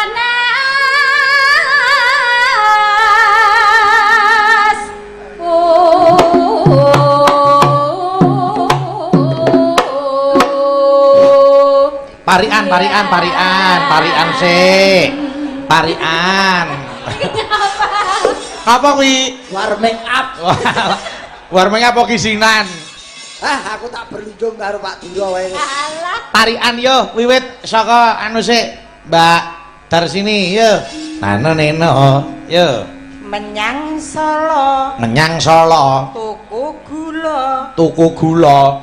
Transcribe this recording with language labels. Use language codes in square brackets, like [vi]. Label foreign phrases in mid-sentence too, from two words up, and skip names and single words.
[jv] Panas. Parian sik. Parian. Apa kuwi? [en] Warming up. [jv] Warming apa kisinan? Aku tak berlindung karo Pak Dura wae. Alah. Parian yo wiwit saka anu sik, Mbak Darsini yo. Nano neno yo. Menyang Solo. Menyang Solo. Tuku gula.